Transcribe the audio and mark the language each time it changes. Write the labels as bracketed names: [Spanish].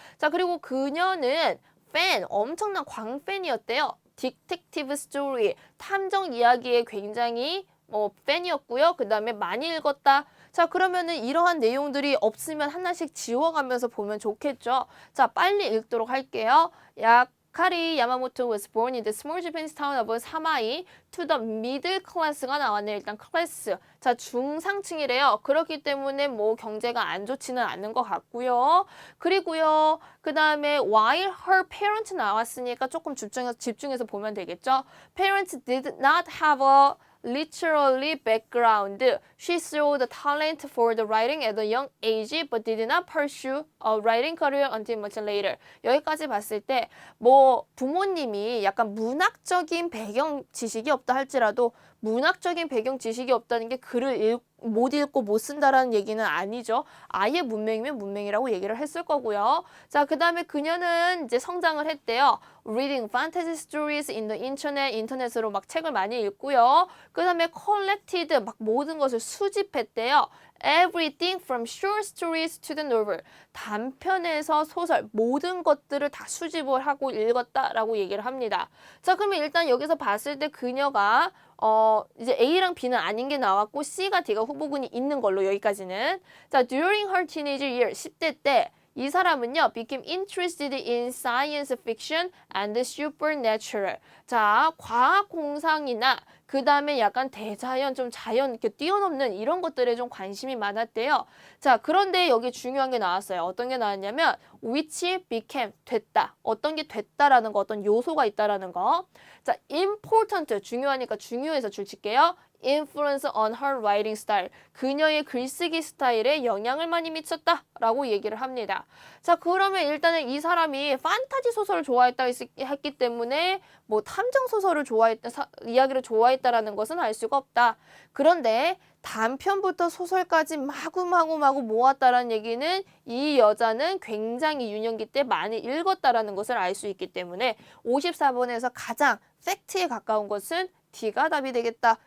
[Korean] 자, 그리고 그녀는 엄청난 광팬이었대요. 디텍티브 스토리, 탐정 이야기에 굉장히 팬이었고요. 그 다음에 많이 읽었다. 자, 그러면은 이러한 내용들이 없으면 하나씩 지워가면서 보면 좋겠죠. 자, 빨리 읽도록 할게요. [English] 야카리 야마모토 was born in the small Japanese town of 사마이 to the middle class가 [Korean] 나왔네. 일단 클래스. 자, 중상층이래요. 그렇기 때문에 뭐 경제가 안 좋지는 않은 것 같고요. 그리고요. 그 다음에 [English] while her parents [Korean] 나왔으니까 조금 집중해서 보면 되겠죠. [English] Parents did not have a literary background. She saw the talent for the writing at a young age but did not pursue a writing career until much later. [Korean] 여기까지 봤을 때 뭐 부모님이 약간 문학적인 배경 지식이 없다 할지라도 문학적인 배경 지식이 없다는 게 글을 못 읽고 못 쓴다라는 얘기는 아니죠. 아예 문맹이면 문맹이라고 얘기를 했을 거고요. 자, 그 다음에 그녀는 이제 성장을 했대요. [English] Reading fantasy stories in the internet, [Korean] 인터넷으로 막 책을 많이 읽고요. 그 다음에 collected, 막 모든 것을 수집했대요. [English] Everything from short stories to the novel. [Korean] 단편에서 소설, 모든 것들을 다 수집을 하고 읽었다라고 얘기를 합니다. 자, 그러면 일단 여기서 봤을 때 그녀가 이제 A랑 B는 아닌 게 나왔고 C가 D가 후보군이 있는 걸로 여기까지는. [English] 자, during her teenage year, [Korean] 10대 때 이 사람은요, [English] became interested in science fiction and supernatural. [Korean] 자, 과학 공상이나 그 다음에 약간 대자연, 좀 자연 이렇게 뛰어넘는 이런 것들에 좀 관심이 많았대요. 자, 그런데 여기 중요한 게 나왔어요. 어떤 게 나왔냐면 [English] which became, [Korean] 됐다. 어떤 게 됐다라는 거, 어떤 요소가 있다라는 거. 자, important, 중요하니까 중요해서 줄 칠게요. [English] influence on her writing style. [Korean] 그녀의 글쓰기 스타일에 영향을 많이 미쳤다라고 얘기를 합니다. 자, 그러면 일단은 이 사람이 판타지 소설을 좋아했다 했기 때문에 뭐 탐정 소설을 이야기를 좋아했다라는 것은 알 수가 없다. 그런데 단편부터 소설까지 마구마구 모았다라는 얘기는 이 여자는 굉장히 유년기 때 많이 읽었다라는 것을 알 수 있기 때문에 54번에서 가장 팩트에 가까운 것은 D가 답이 되겠다.